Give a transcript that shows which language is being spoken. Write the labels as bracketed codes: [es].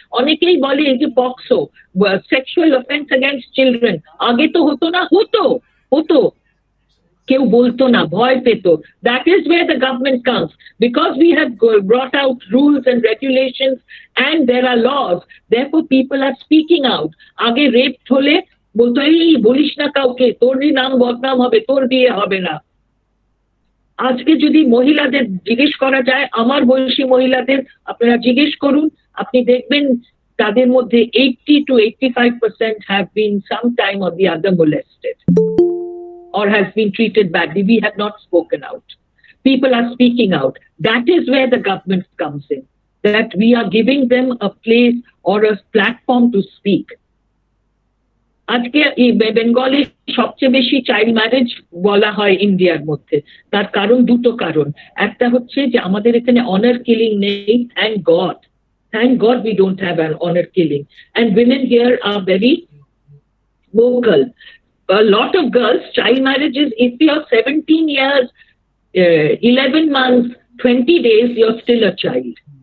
[bn] অনেকেই বলে এই যে POCSO, [en] sexual offense against children, [bn] আগে তো হতো না, হতো কেউ বলতো না, ভয় পেত। [en] That is where the government comes, because we have brought out rules and regulations and there are laws, therefore people are speaking out. [bn] আগে রেপ হলে বলতো এই বলিস না কাউকে, তোরই নাম বদনাম হবে, তোর বিয়ে হবে না। আজকে যদি মহিলাদের জিজ্ঞেস করা যায়, আমার বয়সী মহিলাদের আপনারা জিজ্ঞেস করুন, আপনি দেখবেন তাদের মধ্যে 80 to 85% [en] have been sometime or the other molested or has been treated badly. We have not spoken out. People are speaking out. That is where the government comes in, that we are giving them a place or a platform to speak. [bn] আজকে বেঙ্গলে সবচেয়ে বেশি child marriage বলা হয় ইন্ডিয়ার মধ্যে, তার কারণ দুটো কারণ। একটা হচ্ছে যে আমাদের এখানে অনার কিলিং নেই, [en] Thank God we don't have an honor killing, and women here are very vocal. A lot of girls, child marriages, if you're 17 years, 11 months, 20 days, you're still a child.